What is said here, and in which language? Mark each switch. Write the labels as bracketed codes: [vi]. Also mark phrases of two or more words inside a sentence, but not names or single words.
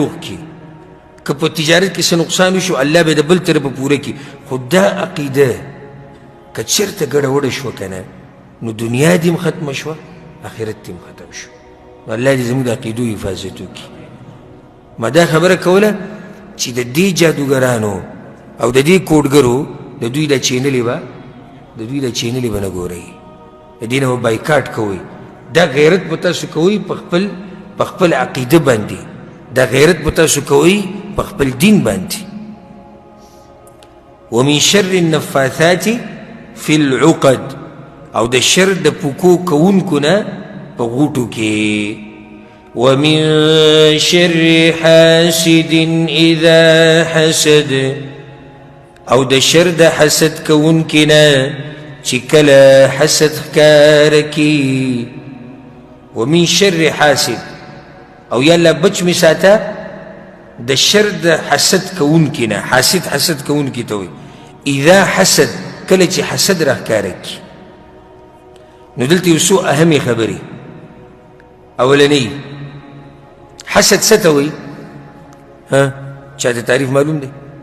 [ps] روغ کړي که په تجارت کې څه نقصان وشو الله به د بل طرفه پوره کړي خو دا عقیده که چېرته ګډه وډه شوه که نه نو دنیا دې هم ختمه شوه آخرت دې هم ختم شو نو الله دې زموږ د عقیدو حفاظت وکړي ما دا خبره کوله چې د دې جادوګرانو او د دې کوډګرو د دوی د چینلې به نه ګورئ د دې نه به بایکاټ کوئ دا غیرت به تاسو کوئ په خپل په خپل عقیده باندې دا غیرت به تاسو کوئ په خپل دین باندې [ar] ومن شر النفاثات فی العقد [ps] او د شر د پوکو کوونکو نه په غوټو کې [ar] ومن شر حاسد اذا حسد [ps] او د شر د حسد کوونکي نه چې کله حسد ښکاره کي [ar] ومن شر حاسد [ps] او یالله بچ مې ساته د شر د حسد کوونکي نه حسد کوونکي ته وایي [ar] اذا حسد [ps] کله چې حسد راښکاره کي نو دلته یو څو اهمې خبرې اولنۍ حسد څه ته وایي چاته تعریف معلوم دی